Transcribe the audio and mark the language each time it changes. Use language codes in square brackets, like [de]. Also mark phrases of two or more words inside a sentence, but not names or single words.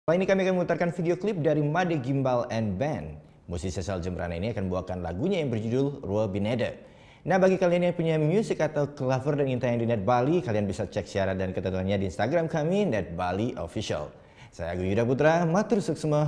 [id] Kali ini kami akan memutarkan video klip dari Made Gimbal and Band. Musisi asal Jemberana ini akan membawakan lagunya yang berjudul Rua Bineda. Nah, bagi kalian yang punya musik atau cover dan yang tayang di Net Bali, kalian bisa cek syarat dan ketentuannya di Instagram kami, Net Bali Official. Saya Agung Yuda Putra, [ban] matur suksema.